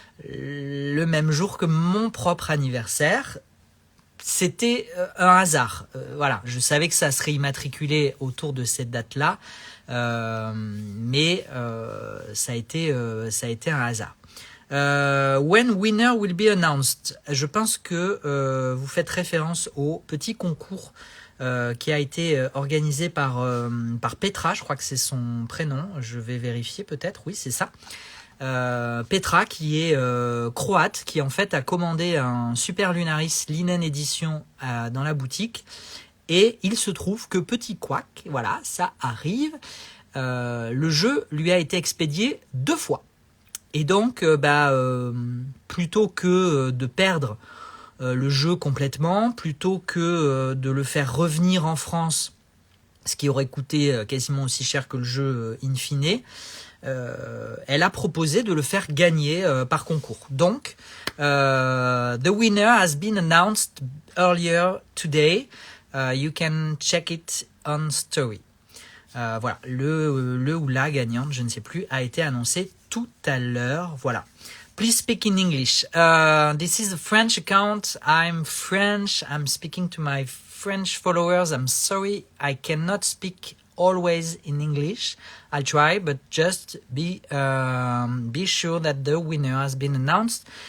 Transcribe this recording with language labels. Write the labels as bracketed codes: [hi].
[fr] Le même jour que mon propre anniversaire. C'était un hasard. Voilà, je savais que ça serait immatriculé autour de cette date-là, mais ça a été un hasard. [en] When winner will be announced. [fr] Je pense que vous faites référence au petit concours qui a été organisé par Petra, je crois que c'est son prénom. Je vais vérifier peut-être. Oui, c'est ça. Petra, qui est croate, qui en fait a commandé un Super Lunaris Linen Edition dans la boutique, et il se trouve que petit couac, voilà, ça arrive, le jeu lui a été expédié 2 fois, et donc plutôt que de perdre le jeu complètement, plutôt que de le faire revenir en France, ce qui aurait coûté quasiment aussi cher que le jeu in fine, elle a proposé de le faire gagner par concours. [en] Donc, the winner has been announced earlier today. You can check it on Story. [fr] Voilà, le ou la gagnante, je ne sais plus, a été annoncé tout à l'heure. Voilà. [en] Please speak in English. This is a French account. I'm French. I'm speaking to my French followers. I'm sorry, I cannot speak always in English. I'll try, but just be sure that the winner has been announced.